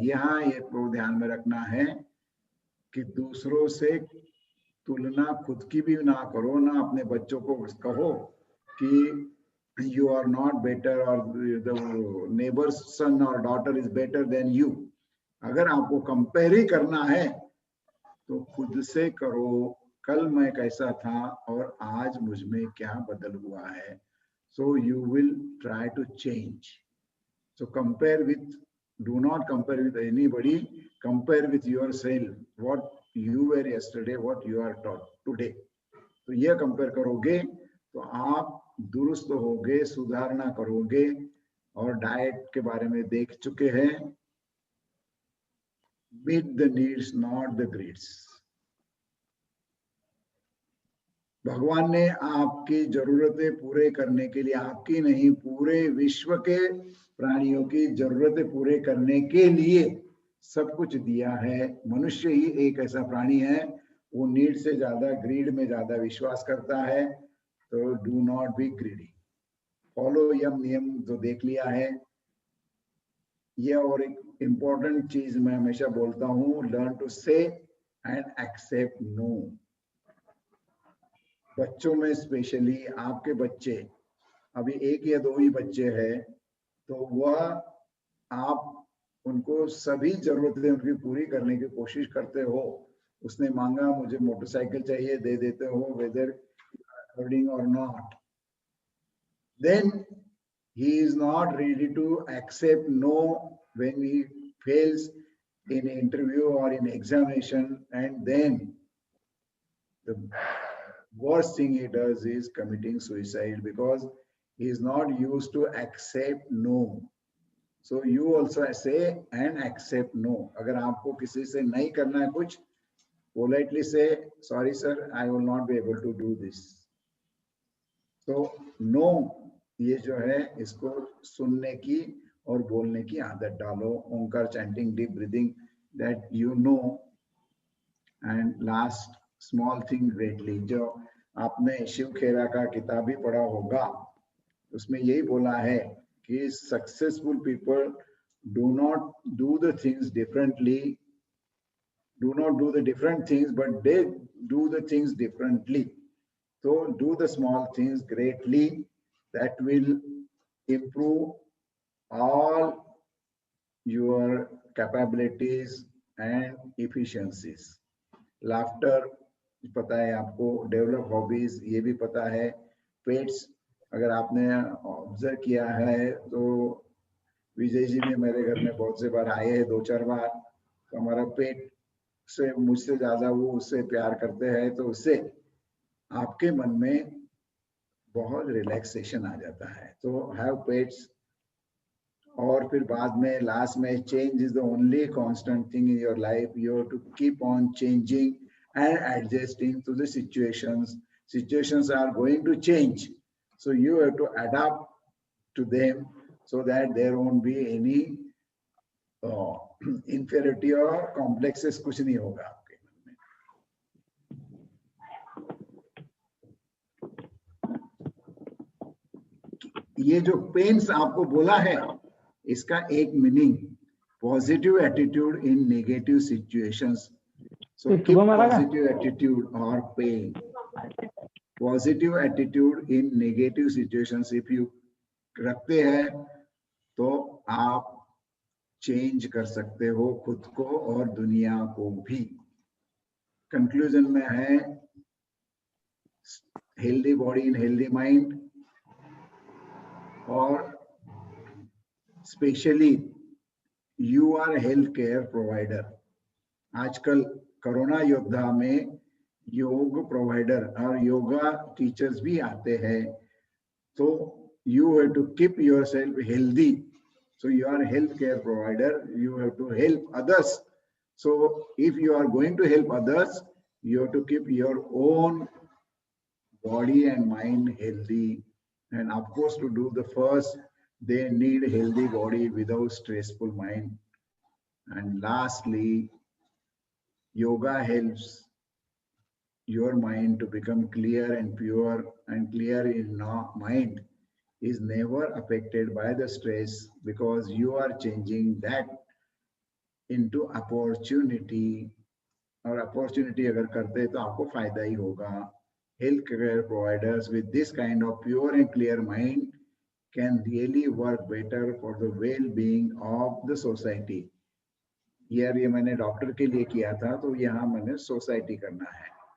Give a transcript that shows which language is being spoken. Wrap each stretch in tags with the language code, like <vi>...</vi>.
<hi>यहाँ ये तो ध्यान में रखना है कि दूसरों से तुलना खुद की भी ना करो, ना अपने बच्चों को कहो कि</hi> <en>You are not better और the neighbours son और daughter is better than you.</en> <hi>अगर आपको कंपेयर ही करना है तो खुद से करो, कल मैं कैसा था और आज मुझ में क्या बदल हुआ है।</hi> <en>So you will try to change. So compare with, do not compare with anybody, compare with yourself, what you were yesterday, what you are today।</en> <hi>तो यह कंपेयर करोगे तो आप दुरुस्त होगे, सुधारना करोगे। और डाइट के बारे में देख चुके हैं।</hi> <en>meet the needs not the greeds।</en> <hi>भगवान ने आपकी जरूरतें पूरे करने के लिए, आपकी नहीं पूरे विश्व के प्राणियों की जरूरतें पूरे करने के लिए सब कुछ दिया है। मनुष्य ही एक ऐसा प्राणी है वो नीड से ज्यादा ग्रीड में ज्यादा विश्वास करता है। तो</hi> <en>Do not be greedy.</en> <hi>Follow यम नियम जो देख लिया है। ये और एक इम्पोर्टेंट चीज मैं हमेशा बोलता हूँ,</hi> <en>Learn to say and accept no.</en> <hi>बच्चों में स्पेशली, आपके बच्चे अभी 1 या 2 ही बच्चे हैं तो वह आप उनको सभी जरूरतें उनकी पूरी करने की कोशिश करते हो। उसने मांगा मुझे मोटरसाइकिल चाहिए, दे देते हो वेदर अकॉर्डिंग और not.</hi> <en>Then he is not ready to accept no when he fails in interview or in examination, and then the worst thing he does is committing suicide because he is not used to accept no। So you also say and accept no।</en> <hi>अगर आपको किसी से नहीं करना है कुछ,</hi> <en>politely say sorry sir, I will not be able to do this।</en> <hi>So no ये जो है इसको सुनने की और बोलने की आदत डालो।</hi> <en>Omkar chanting, deep breathing, that you know. And last small thing greatly,</en> <hi>जो आपने शिव खेरा का किताब भी पढ़ा होगा, उसमें यही बोला है कि</hi> <en>Successful people do not do the things differently, do not do the different things but they do the things differently. तो do the small things greatly, that will improve all your capabilities and efficiencies।</en> <hi>Laughter पता है आपको, develop hobbies ये भी पता है, pets अगर आपने ऑब्जर्व किया है तो विजय जी भी मेरे घर में बहुत से बार आए हैं, 2-4 बार। तो हमारा पेट से मुझसे ज्यादा वो उससे प्यार करते हैं, तो उससे आपके मन में बहुत रिलैक्सेशन आ जाता है।</hi> <en>तो have pets. और फिर बाद में लास्ट में, change is the only constant thing in your life, you have to keep on changing and adjusting to the situations are going to change, so you have to adapt to them so that there won't be any inferiority or complexes,</en> <hi>कुछ नहीं होगा आपके मन में। ये जो pens आपको बोला है, इसका एक meaning</hi> <en>Positive attitude in negative situations. So keep positive attitude or pain. Positive attitude in negative situations if you</en> <hi>रखते हैं तो आप चेंज कर सकते हो खुद को और दुनिया को भी।</hi> <en>Conclusion में है healthy body in healthy mind, और specially you are health care provider.</en> <hi>आजकल कोरोना योद्धा में योग प्रोवाइडर और योगा टीचर्स भी आते हैं, तो</hi> <en>You have to keep yourself healthy. So you are health care provider, you have to help others. So if you are going to help others, you have to keep your own body and mind healthy, and of course to do the first they need healthy body without stressful mind. And lastly, yoga helps your mind to become clear and pure, and clear in mind is never affected by the stress because you are changing that into opportunity.</en> <hi>और opportunity अगर करते हैं तो आपको फायदा ही होगा।</hi> <en>Health care providers with this kind of pure and clear mind can really work better for the well being of the society.</en> <hi>ये मैंने डॉक्टर के लिए किया था, तो यहाँ मैंने सोसाइटी करना है।</hi>